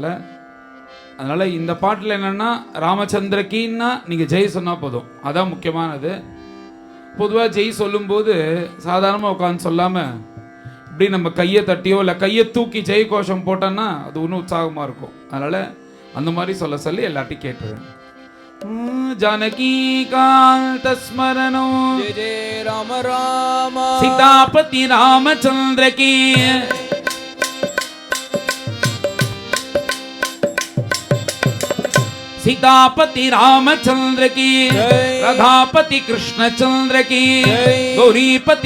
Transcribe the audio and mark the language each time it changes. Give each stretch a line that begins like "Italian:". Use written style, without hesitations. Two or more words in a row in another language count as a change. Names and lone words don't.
Tamil: அதனால இந்த பாட்டில் என்னன்னா ராமச்சந்திரகின்னா நீங்க ஜெய் சொன்னா போதும், அதான் முக்கியமானது. பொதுவாக ஜெய் சொல்லும்போது சாதாரணமாக உட்காந்து சொல்லாம இப்படி நம்ம கையை தட்டியோ இல்லை கையை தூக்கி ஜெய் கோஷம் போட்டோன்னா அது இன்னும் உற்சாகமாக இருக்கும். அதனால அந்த மாதிரி சொல்ல சொல்லி எல்லாத்தையும் கேட்டுருவேன்.
Sanskrit: जानकी कांत स्मरणो जय जय राम राम.
Hindi: सीतापति रामचंद्र की सीतापति रामचंद्र की राधापति कृष्णचंद्र की गौरीपति